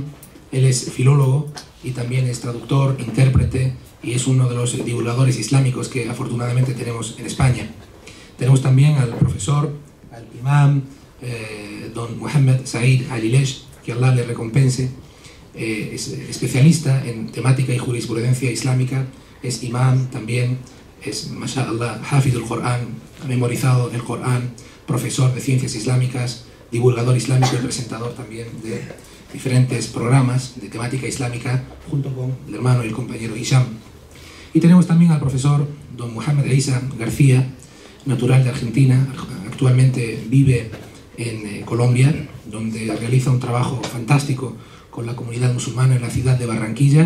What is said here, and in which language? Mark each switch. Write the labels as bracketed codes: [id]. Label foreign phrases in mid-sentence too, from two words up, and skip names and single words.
[es] Él es filólogo y también es traductor, intérprete, y es uno de los divulgadores islámicos que afortunadamente tenemos en España. Tenemos también al profesor, al imam, don Mohammed Said Alilesh, que Allah le recompense. Es especialista en temática y jurisprudencia islámica, es imam también, es, mashallah, hafid del Corán, ha memorizado el Corán, profesor de ciencias islámicas, divulgador islámico y presentador también de diferentes programas de temática islámica, junto con el hermano y el compañero Hisham. Y tenemos también al profesor don Mohamed Isa García, natural de Argentina, actualmente vive en Colombia, donde realiza un trabajo fantástico con la comunidad musulmana en la ciudad de Barranquilla.